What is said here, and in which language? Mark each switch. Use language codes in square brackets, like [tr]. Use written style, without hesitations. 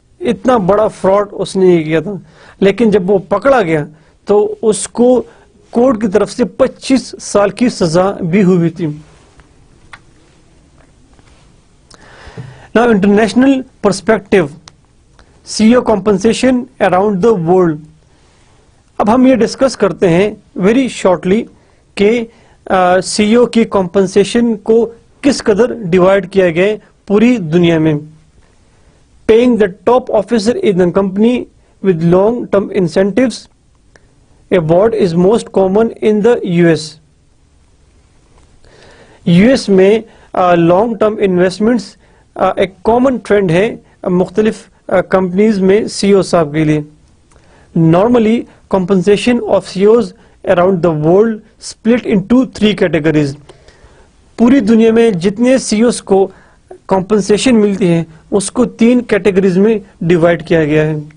[ur] اتنا بڑا فراڈ اس نے کیا تھا. لیکن جب وہ پکڑا گیا تو اس کو کورٹ کی طرف سے 25 سال کی سزا بھی ہوئی تھی. [en] Now international perspective, CEO compensation around the world. [ur] اب ہم یہ ڈسکس کرتے ہیں [en] very shortly [ur] کہ سی او کی کمپنسیشن کو کس قدر ڈیوائڈ کیا گیا ہے پوری دنیا میں. [en] Paying the top officer in the company with long term incentives award is most common in the US. [ur] US میں لانگ ٹرم انویسٹمنٹس ایک کامن ٹرینڈ ہے مختلف کمپنیز میں سی او صاحب کے لیے. [en] Normally compensation of C Os around the world split into 3 categories. [ur] پوری دنیا میں جتنے سی اوز کو کمپنسیشن ملتی ہے اس کو 3 کیٹیگریز میں ڈیوائڈ کیا گیا ہے.